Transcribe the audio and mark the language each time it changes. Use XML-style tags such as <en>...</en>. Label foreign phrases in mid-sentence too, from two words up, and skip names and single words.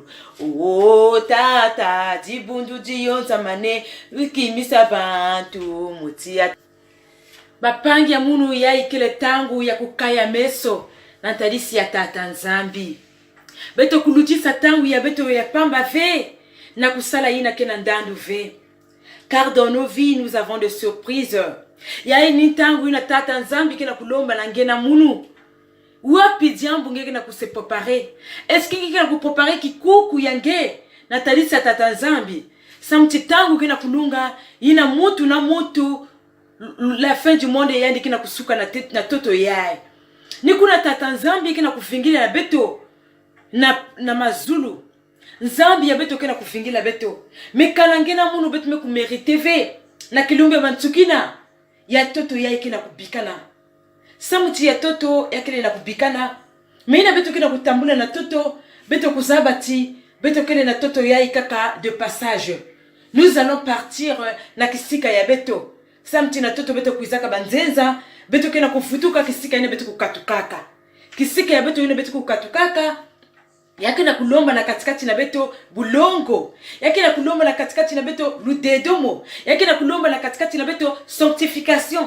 <ktu>Oh tata dibundu dionza mane wikimisa bantu mutia bapangi ya munu ya ikele tangu ya kukaya meso na tadisi ya tata nzambi beto kulujisa tangu ya beto ya pamba ve na kusala ina kena ndandu ve.</ktu> <fr>Car dans nos vies nous avons des surprises.</fr> <ktu>Ya ini tangu ina tata nzambi kena kulomba na ngena munu wapi diambu ngeke na kuse prepare. Est-ce que ngeke na kuprepare kikuku yange na tadisi ya tata nzambi samti tangu kena kulunga ina mutu na mutu</ktu> <fr>la fin du monde</fr> <ktu>yandi kina kusuka na toto yae. Ni kuna tata nzambi kina kufingila na beto na mazulu. Nzambi ya beto kina kufingila beto. Mekalangena munu beto me kumerite ve. Na kilumbe mantsukina ya toto yae kina kubikana. Samuti ya toto ya kina kubikana. Meina beto kina kutambula na toto. Beto kuzabati. Beto kina na toto yae kaka</ktu> <fr>de passage. Nous allons partir</fr> <ktu>na kisika ya beto. Samti na toto beto kuizaka banzenza, beto kena kufutuka kisika ine beto kukatukaka. Kisika ya beto ine beto kukatukaka, yake na kulomba na katikati na beto bulongo. Yake na kulomba na katikati na beto ludedomo. Yake na kulomba na katikati na beto sanctification.</ktu>